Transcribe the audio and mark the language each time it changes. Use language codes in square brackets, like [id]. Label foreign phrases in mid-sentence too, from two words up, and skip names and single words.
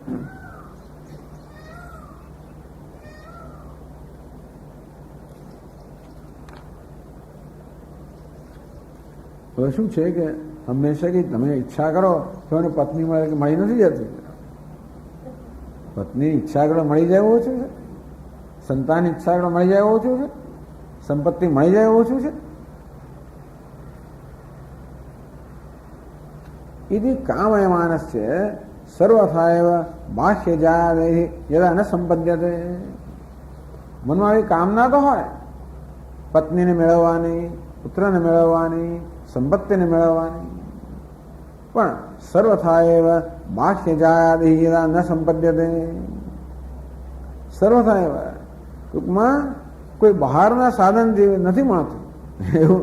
[gu] હવે શું છે કે હંમેશા કે તમે ઈચ્છા કરો તો એને પત્ની મળે કે મળી નથી જતી. પત્ની ઈચ્છા કરો મળી જાય એવું ઓછું છે, સંતાન ઈચ્છા કરો મળી જાય એવું ઓછું છે, સંપત્તિ મળી જાય એવું ઓછું છે. [sa] इति कामयमानस्य सर्वथा एव बाह्य जादेः यदा न संपद्यते. [gu] મનમાં આવી કામના તો હોય, પત્નીને મેળવવાની, પુત્રને મેળવવાની, સંપત્તિને મેળવવાની, પણ [sa] સર્વથા એવ બાહ્ય જાદેઃ યદા ન સંપદ્યતે. સર્વથા એવ [gu] ટૂંકમાં કોઈ બહારના સાધન જે નથી મળતું એવું.